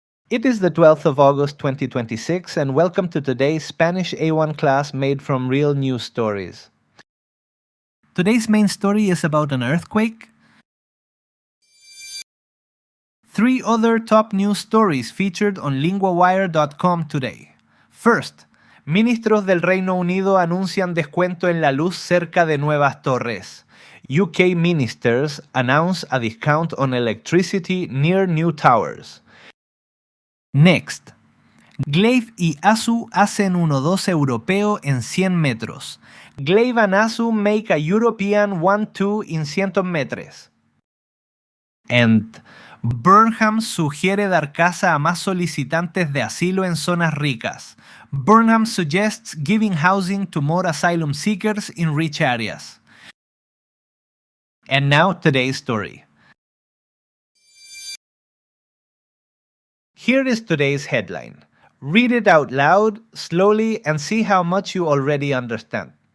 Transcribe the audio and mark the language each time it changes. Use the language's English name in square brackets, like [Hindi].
[English] It is the 12th of August 2026, and welcome to today's Spanish A1 class made from real news stories. Today's main story is about an earthquake. 3 other top news stories featured on LINGUAWIRE.com today. First, [Spanish] ministros del Reino Unido anuncian descuento en la luz cerca de nuevas torres. [English] UK ministers announce a discount on electricity near new towers. Next, [Spanish] Glaive y ASU hacen 1-2 europeo en 100 metros. [English] Glaive and ASU make a European 1-2 in 100 metros. [Spanish] And Burnham sugiere dar casa a más solicitantes de asilo en zonas ricas. [English] Burnham suggests giving housing to more asylum seekers in rich areas. And now today's story. Here is today's headline. Read it out loud, slowly, and see how much you already understand.